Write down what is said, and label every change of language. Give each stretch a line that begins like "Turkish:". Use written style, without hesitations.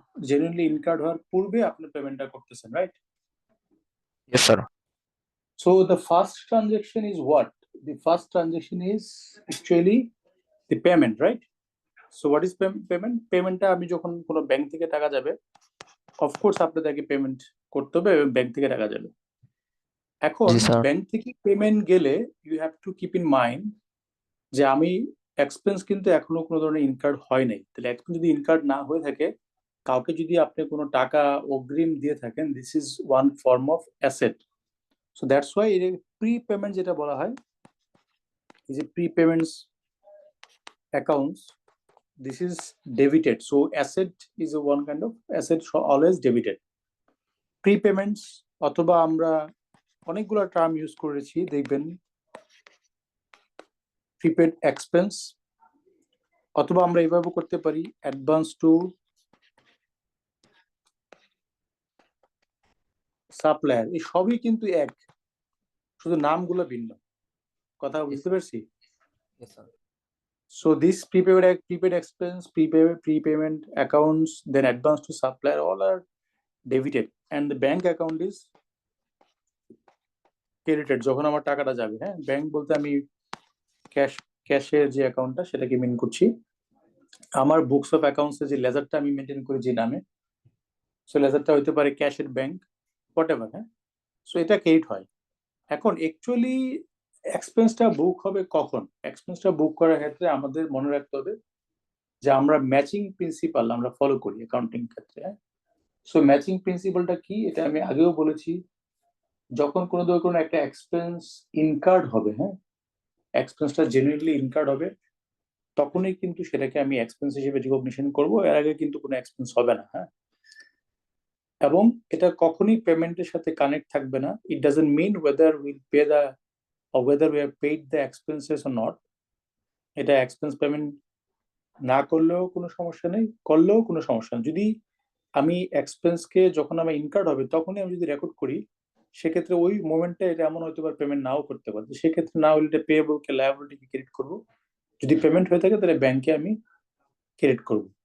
Bangla: Genuinely incurred হওয়ার পূর্বে আপনি পেমেন্টটা করতেছেন, right?
English: Yes sir. So the first transaction is what? The first transaction is actually the payment, right? So what is payment?
Bangla: Paymentটা আমি যখন কোনো ব্যাংক থেকে টাকা যাবে, অফকোর্স আপনাদেরকে পেমেন্ট করতে হবে এবং ব্যাংক থেকে টাকা যাবে। এখন জি স্যার। ব্যাংক থেকে পেমেন্ট গেলে
English: you have to keep in mind
Bangla: যে আমি এক্সপেন্স কিন্তু এখনো কোনো ধরনের ইনকার্ড হয় নাই। তাহলে এখন যদি ইনকার্ড না হয়ে থাকে, কাউকে যদি আপনি কোনো টাকা অগ্রিম দিয়ে থাকেন,
English: This is one form of asset. So that's why
Bangla: এর প্রি পেমেন্ট যেটা বলা হয়, এই যে pre payments accounts,
English: this is debited. So asset is a one kind of asset, always debited.
Bangla: Prepayments অথবা আমরা অনেকগুলো টার্ম ইউজ করেছি, দেখবেন প্রিপেড এক্সপেন্স, অথবা আমরা এইভাবে করতে পারি অ্যাডভান্স টু সাপ্লায়ার। এই সবই কিন্তু এক, শুধু নামগুলো ভিন্ন। কথা বুঝতে পারছি?
English: Yes sir. So this prepaid expense, prepayment accounts, then advance to supplier, all are debited, and the bank account is credited
Bangla: যখন আমার টাকাটা যাবে। হ্যাঁ, ব্যাংক বলতে আমি ক্যাশের যে অ্যাকাউন্টটা সেটাকে মিন করছি। আমার বুকস অফ অ্যাকাউন্টস যে লেজারটা আমি মেনটেন করি যে নামে, সো লেজারটা হইতে পারে ক্যাশের ব্যাংক, হোয়াটএভার। হ্যাঁ, সো এটা ক্রেডিট হয়। এখন অ্যাকচুয়ালি এক্সপেন্সটা বুক হবে কখন? এক্সপেন্সটা বুক করার ক্ষেত্রে আমাদের মনে রাখতে হবে যে আমরা ম্যাচিং প্রিন্সিপাল আমরা ফলো করি অ্যাকাউন্টিং ক্ষেত্রে। হ্যাঁ, সো ম্যাচিং প্রিন্সিপালটা কি এটা আমি আগেও বলেছি। যখন কোনো একটা এক্সপেন্স ইনকার্ড হবে, হ্যাঁ, এক্সপেন্সটা জেনুইনলি ইনকার্ড হবে, তখনই কিন্তু সেটাকে আমি এক্সপেন্স হিসেবে রিকগনিশন করব, এর আগে কিন্তু কোনো এক্সপেন্স হবে না। হ্যাঁ, এবং এটা কখনোই পেমেন্টের সাথে কানেক্ট থাকবে না।
English: It doesn't mean whether will pay the or whether we have paid the expenses or not.
Bangla: এটা এক্সপেন্স পেমেন্ট না করলেও কোনো সমস্যা নেই, করলেও কোনো সমস্যা নেই। যদি আমি এক্সপেন্সকে যখন আমার ইনকার্ড হবে তখনই আমি যদি রেকর্ড করি, সেক্ষেত্রে ওই মোমেন্টে এটা এমন হতে পারে পেমেন্ট নাও করতে পারে। সেক্ষেত্রে না হলে এটা পেয়েবল কে লায়াবিলিটি কে ক্রেডিট করবো। যদি পেমেন্ট হয়ে থাকে তাহলে ব্যাংকে আমি ক্রেডিট করব।